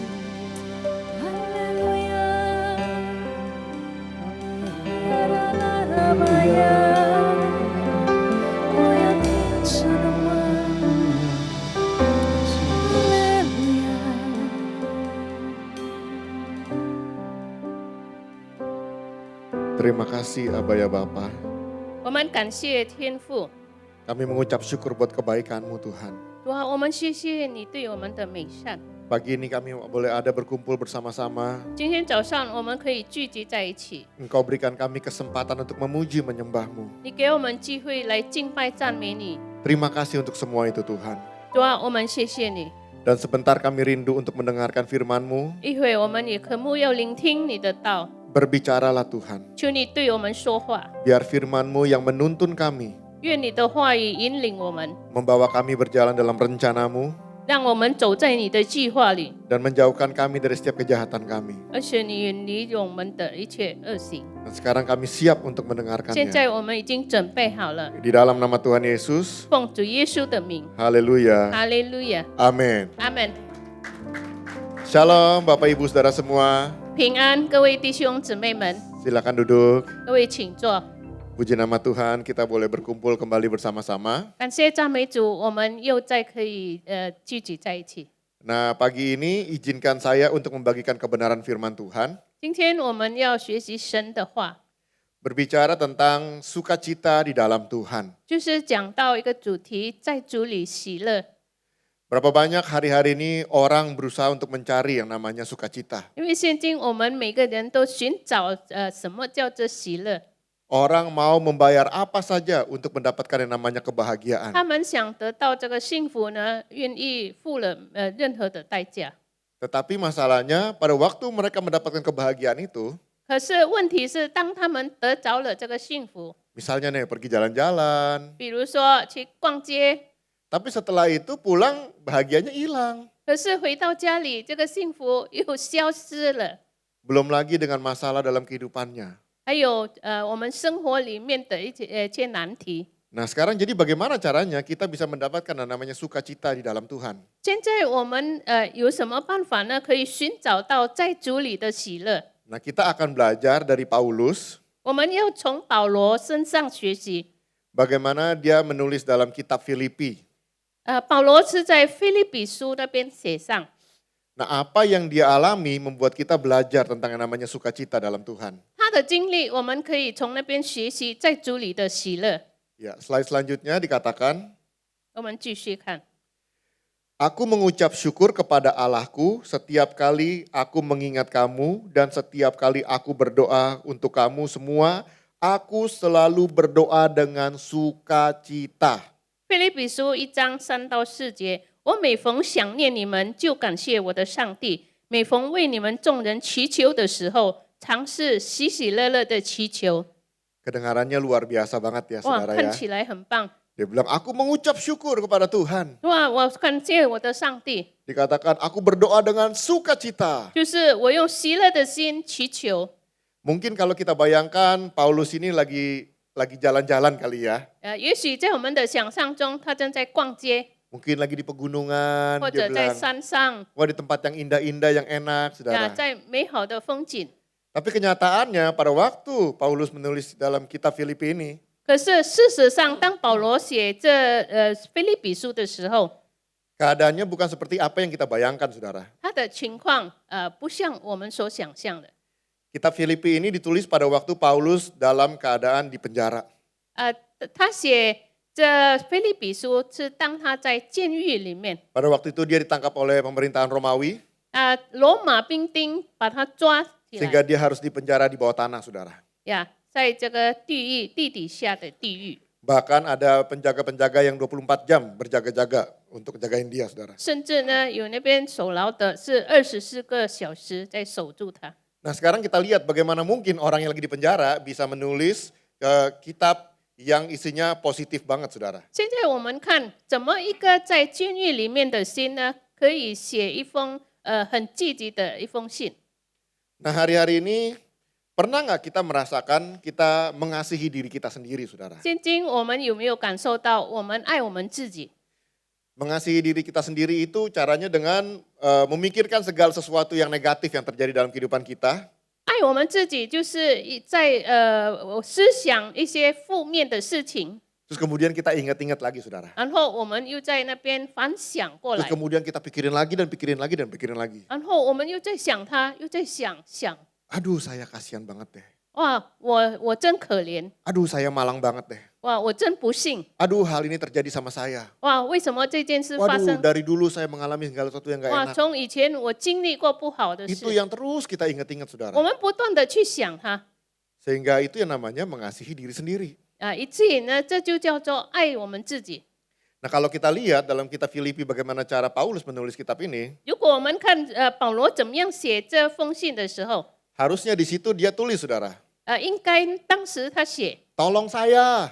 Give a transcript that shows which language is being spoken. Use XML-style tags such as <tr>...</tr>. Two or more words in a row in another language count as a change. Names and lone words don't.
<zh>哈利路亚，啦啦啦啦玛呀，我要听神的话。哈利路亚。</zh> <id>Terima kasih Aba ya Bapa.</id> <zh>我们感谢天父，</zh> <id>Kami mengucap syukur buat kebaikan-Mu Tuhan.</id> <zh>主啊，我们谢谢你对我们的美善。</zh> <id>Pagi ini kami boleh ada berkumpul bersama-sama.</id> <zh>今天早上我们可以聚集在一起，</zh> <id>Engkau berikan kami kesempatan untuk memuji menyembah-Mu.</id> <zh>你给我们机会来敬拜赞美你。</zh> <id>Terima kasih untuk semua itu Tuhan.</id> <zh>主啊，我们谢谢你。</zh> <id>Dan sebentar kami rindu untuk mendengarkan firman-Mu.</id> <zh>一会我们也渴慕要聆听你的道，</zh> <id>Berbicaralah Tuhan.</id> <zh>求你对我们说话，</zh> <id>Biar firman-Mu yang menuntun kami.</id> <zh>愿你的话语引领我们，</zh> <id>Membawa kami berjalan dalam rencana-Mu.</id> <zh>让我们走在你的计划里，</zh> <id>Dan menjauhkan kami dari setiap kejahatan kami.</id> <zh>而且你远离我们的一切恶行。</zh> <id>Dan sekarang kami siap untuk</id> <zh>现</zh> <id>mendengarkannya.</id> <zh>在我们已经准备好了，</zh> <id>Di dalam nama Tuhan Yesus.</id> <zh>奉主耶稣的名，</zh> <id>Haleluya.</id> <zh>哈利路亚，</zh> <id>Amin.</id> <zh>阿门。</zh> <id>Shalom Bapak Ibu Saudara semua.</id> <zh>平安，各位弟兄姊妹们，</zh> <id>Silakan duduk.</id> <zh>各位请坐。</zh> <id>Puji nama Tuhan, kita boleh berkumpul kembali bersama-sama.</id> <zh>感谢赞美主，我们又再可以聚集在一起。</zh> <id>Nah, pagi ini izinkan saya untuk membagikan kebenaran firman Tuhan.</id> <zh>今天我们要学习神的话，</zh> <id>Berbicara tentang sukacita di dalam Tuhan.</id> <zh>就是讲到一个主题，在主里喜乐。</zh> <id>Berapa banyak hari-hari ini orang berusaha untuk mencari yang namanya sukacita.</id> <zh>因为现今我们每个人都寻找什么叫做喜乐，</zh> <id>Orang mau membayar apa saja untuk mendapatkan yang namanya kebahagiaan.</id> <zh>他们想得到这个幸福呢，愿意付了任何的代价。</zh> <id>Tetapi masalahnya pada waktu mereka mendapatkan kebahagiaan itu,</id> <zh>可是问题是，当他们得着了这个幸福，</zh> <id>misalnya nih pergi jalan-jalan,</id> <zh>比如说去逛街，</zh> <id>tapi setelah itu pulang bahagianya hilang.</id> <zh>可是回到家里，这个幸福又消失了。</zh> <id>Belum lagi dengan masalah dalam kehidupannya.</id> <zh>还有我们生活里面的一些难题。</zh> <id>Nah sekarang jadi bagaimana caranya kita bisa mendapatkan yang namanya sukacita di dalam Tuhan?</id> <zh>现在我们有什么办法呢？可以寻找到在主里的喜乐。</zh> <id>Nah kita akan belajar dari Paulus</id> <zh>我们要从保罗身上学习。</zh> <id>bagaimana dia menulis dalam kitab Filipi.</id> <zh>保罗是在腓立比书那边写上。</zh> <id>Nah apa yang dia alami membuat kita belajar tentang yang namanya sukacita dalam Tuhan.</id> <zh>他的经历，我们可以从那边学习在主里的喜乐。</zh> <id>Ya, slide selanjutnya dikatakan,</id> <zh>我们继续看。</zh> <id>Aku mengucap syukur kepada Allahku setiap kali aku mengingat kamu dan setiap kali aku berdoa untuk kamu semua, aku selalu berdoa dengan sukacita.</id> <zh>腓立比书1章3到4节，我每逢想念你们，就感谢我的上帝；每逢为你们众人祈求的时候，常是喜喜乐乐的祈求。</zh> <id>Kedengarannya luar biasa banget ya</id> <zh>哇，</zh> <id>saudara</id> <zh>看</zh> <id>ya.</id> <zh>起来很棒！</zh> <id>Dia bilang, aku mengucap syukur kepada Tuhan.</id> <zh>哇，我感谢我的上帝，</zh> <id>Dikatakan, aku berdoa dengan sukacita.</id> <zh>就是我用喜乐的心祈求。</zh> <id>Mungkin kalau kita bayangkan Paulus ini lagi jalan-jalan kali ya.</id> <zh>也许在我们的想象中，他正在逛街，</zh> <id>Mungkin lagi di pegunungan,</id> <zh>或</zh> <id>dia</id> <zh>者在</zh> <id>bilang,</id> <zh>山上，</zh> <id>wah di tempat yang indah-indah, yang enak, saudara.</id> <zh>在美好的风景。</zh> <id>Tapi kenyataannya pada waktu Paulus menulis dalam kitab Filipi ini,</id> <zh>可是事实上，当保罗写这腓立比书的时候，</zh> <id>keadaannya bukan seperti apa yang kita bayangkan, saudara.</id> <zh>他的情况不像我们所想象的。</zh> <id>Kitab Filipi ini ditulis pada waktu Paulus dalam keadaan di penjara.</id> <zh>他写这腓立比书是当他在监狱里面，</zh> <id>Pada waktu itu dia ditangkap oleh pemerintahan Romawi,</id> <zh>罗马兵丁把他抓起</zh> <id>sehingga</id> <zh>来</zh> <id>dia harus dipenjara di bawah tanah, saudara.</id> <zh>呀，在这个地底下的地狱，</zh> <id>Bahkan ada penjaga-penjaga yang 24 jam berjaga-jaga untuk jagain dia, saudara.</id> <zh>甚至呢有那边守牢的是24个小时在守住他。</zh> <id>Nah sekarang kita lihat bagaimana mungkin orang yang lagi di penjara bisa menulis kitab yang isinya positif banget, saudara.</id> <zh>现在我们看，怎么一个在监狱里面的心呢，可以写一封很积极的一封信。</zh> <id>Nah hari-hari ini pernah nggak kita merasakan kita mengasihi diri kita sendiri, saudara?</id> <zh>现今我们有没有感受到我们爱我们自己？</zh> <id>Mengasihi diri kita sendiri itu caranya dengan memikirkan segala sesuatu yang negatif yang terjadi dalam kehidupan kita.</id> <zh>爱我们自己就是在思想一些负面的事情，</zh> <id>Terus kemudian kita ingat-ingat lagi saudara.</id> <zh>然后我们又在那边反想过</zh> <id>Terus</id> <zh>来，</zh> <id>kemudian kita pikirin lagi dan pikirin lagi dan pikirin lagi.</id> <zh>然后我们又在想他，又在想，</zh> <id>Aduh saya kasihan banget deh.</id> <zh>哇，我真可怜，</zh> <id>Aduh saya malang banget deh.</id> <zh>哇，我真不幸，</zh> <id>Aduh hal ini terjadi sama saya.</id> <zh>哇，为什么这件事发</zh> <id>Waduh</id> <zh>生？</zh> <id>dari dulu saya mengalami segala sesuatu yang gak</id> <zh>哇，</zh> <id>enak.</id> <zh>从以前我经历过不好的</zh> <id>Itu</id> <zh>事，</zh> <id>yang terus kita ingat-ingat saudara.</id> <zh>我们不断的去想它，</zh> <id>Sehingga itu yang namanya mengasihi diri sendiri.</id> <zh>以至于呢，这就叫做爱我们自己。</zh> <id>Nah kalau kita lihat dalam kitab Filipi bagaimana cara Paulus menulis kitab ini.</id> <zh>如果我们看保罗怎么样写这封信的时候，</zh> <id>Harusnya di situ dia tulis saudara.</id> <zh>应该当时他写，</zh> <id>Tolong saya,</id>